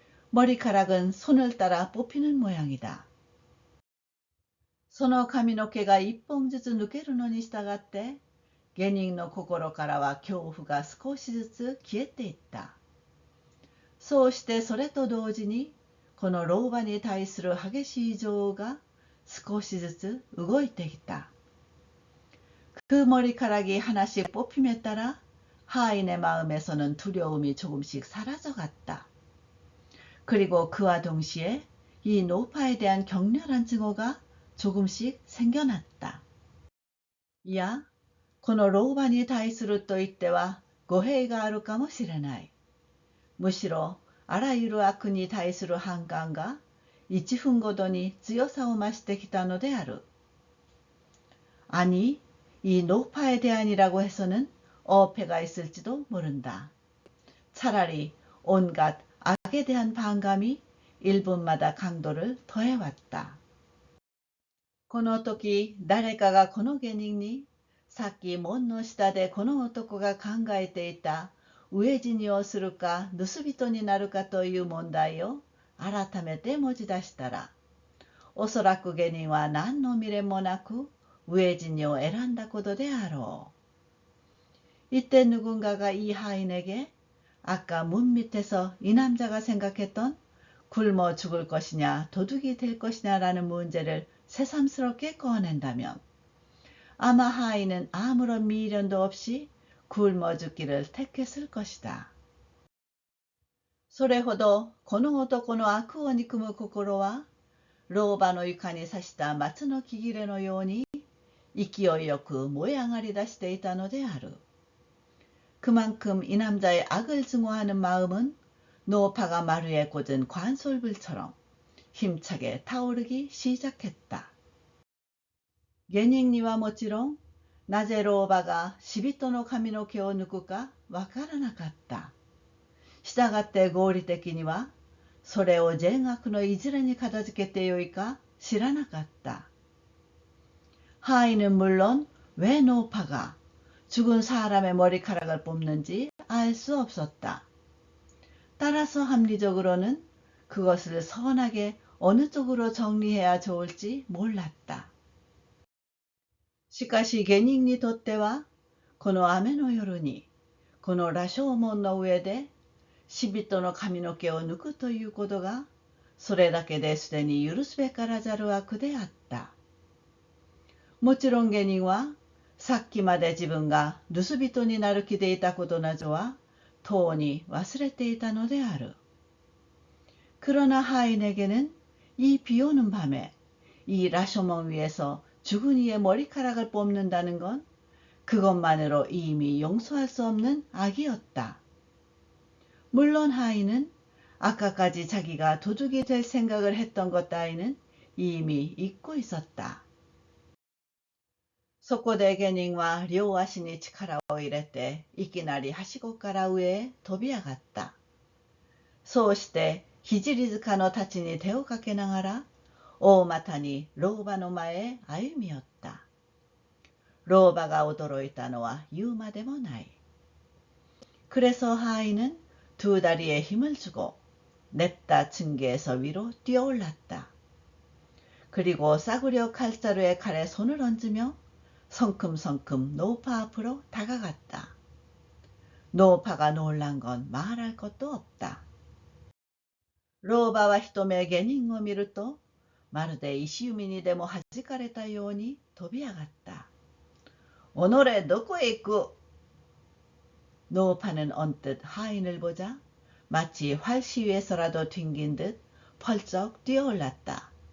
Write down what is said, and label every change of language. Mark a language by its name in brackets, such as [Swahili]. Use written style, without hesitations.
[Korean] 머리카락은 손을 따라 뽑히는 모양이다. [Japanese] その髪の毛が一本ずつ抜けるのに従って、下人の心からは恐怖が少しずつ消えていった。そうしてそれと同時に、この老婆に対する激しい情緒が少しずつ動いてきた。 [Korean] 그 머리카락이 하나씩 뽑힘에 따라 하인의 마음에서는 두려움이 조금씩 사라져갔다. 그리고 그와 동시에 이 노파에 대한 격렬한 증오가 조금씩 생겨났다. [Japanese] いや、この老婆に対すると言っては語弊があるかもしれない。むしろあらゆる悪に対する反感が1分ごとに強さを増してきたのである。 [Korean] 아니, 이 노파에 대한이라고 해서는 어폐가 있을지도 모른다. 차라리 온갖 악에 대한 반감이 1분마다 강도를 더해왔다. [Japanese] この時、誰かがこの下人に、さっき門の下でこの男が考えていた飢え死にをするか盗人になるかという問題を改めて持ち出したら、おそらく下人は何の未練もなく飢え死にを選んだことであろう。 [Korean] 이때 누군가가 이 하인에게 아까 문 밑에서 이 남자가 생각했던 굶어 죽을 것이냐 도둑이 될 것이냐라는 문제를 새삼스럽게 꺼낸다면 아마 하인은 아무런 미련도 없이 굶어 죽기를 택했을 것이다. [Japanese] それほどこの男の悪を憎む心は老婆の床に刺した松の木切れのように勢いよく燃え上がり出していたのである。 [Korean] 그만큼 이 남자의 악을 증오하는 마음은 노파가 마루에 꽂은 관솔불처럼 힘차게 타오르기 시작했다. [Japanese] 下人にはもちろんなぜ老婆が死人の髪の毛を抜くかわからなかった。したがって合理的にはそれを善悪のいずれに片付けてよいか知らなかった。 [Korean] 하인은 물론 왜 노파가 죽은 사람의 머리카락을 뽑는지 알 수 없었다. 따라서 합리적으로는 그것을 선하게 어느 쪽으로 정리해야 좋을지 몰랐다. [Japanese] しかし下人にとっては、この雨の夜に、この羅生門の上で、死人の髪の毛を抜くということが、それだけですでに許すべからざる悪であった。もちろん下人は、さっきまで自分が盗人になる気でいたことなどは、とうに忘れていたのである。 [Korean] 그러나 하인에게는 이 비오는 밤에 이 라쇼몬 위에서 죽은 이의 머리카락을 뽑는다는 건 그것만으로 이미 용서할 수 없는 악이었다. 물론 하인은 아까까지 자기가 도둑이 될 생각을 했던 것 따위는 이미 잊고 있었다. [Japanese] そこで下人は両足に力を入れていきなりはしごから上へ飛び上がった。そうして聖塚の太刀に手をかけながら大股に老婆の前へ歩み寄った。老婆が驚いたのは言うまでもない。 [Korean] 그래서 하인은 두 다리에 힘을 주고 냅다 층계에서 위로 뛰어올랐다. 그리고 싸구려 칼자루에 칼에 손을 얹으며 성큼성큼 노파 앞으로 다가갔다. 노파가 놀란 건 말할 것도 없다. [Japanese] 老婆は一目下人を見ると、まるで石弓にでも弾かれたように飛び上がった。おのれどこへ行く? [Korean] 노파는 언뜻 하인을 보자 마치 활시위에서라도 튕긴 듯 펄쩍 뛰어올랐다.